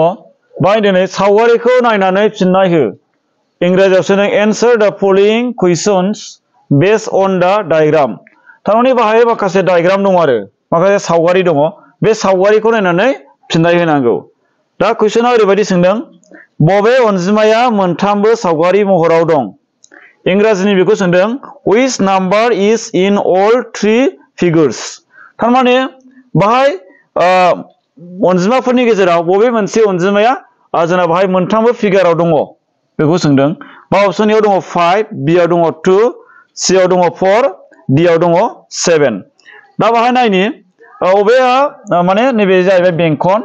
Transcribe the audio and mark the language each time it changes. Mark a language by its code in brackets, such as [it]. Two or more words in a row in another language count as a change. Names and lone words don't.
[brx] बाहाय दिनै सावगारिखौ नायनानै फिननाय हो। इंराजियाव सोदों [en] answer the following questions based on the diagram. [brx] थारमाने बाहाय माखासे डायग्राम दङ आरो माखासे सावगारि दङ। बे सावगारिखौ नायनानै फिननाय होनांगौ। दा कुइसना ओरैबायदि सोंदों बबे अनजिमाया मोनथामबो सावगारि महराव दं। इंराजिनि बेखौ सोंदों [en] which number is in all 3 figures। [brx] थारमाने बाहाय अनजिमाफोरनि गेजेराव बबे मोनसे अनजिमाया जोंना बाहाय मोनथामबो फिगाराव दङ बेखौ सोंदों। बा अपसन एआव दङ 5, बिआव दङ 2, सिआव दङ 4, डिआव दङ 7। दा बाहाय नायनि बबेया माने नैबे जाहैबाय बेंखन।